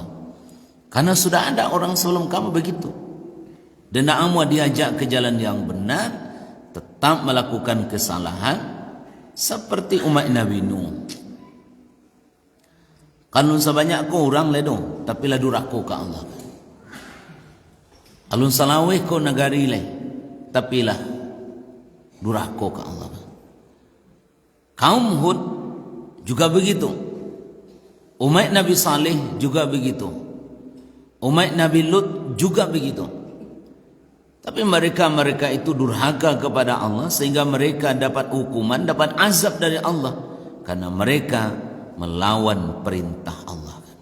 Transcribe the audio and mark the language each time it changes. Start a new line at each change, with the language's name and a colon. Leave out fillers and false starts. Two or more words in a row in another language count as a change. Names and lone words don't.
Indonesian: Karena sudah ada orang sebelum kamu begitu. Dan kamu diajak ke jalan yang benar, tetap melakukan kesalahan seperti umat Nabi Nuh.
Minangkabau: Kalau sebanyak kau orang ledo, tapi lah durhaka ke Allah. Alun salaweh ko nagari le, tapi lah durhaka ke Allah.
Indonesian: Kaum Hud juga begitu. Umat Nabi Saleh juga begitu. Umat Nabi Lut juga begitu. Tapi mereka itu durhaka kepada Allah sehingga mereka dapat hukuman, dapat azab dari Allah karena mereka melawan perintah Allah.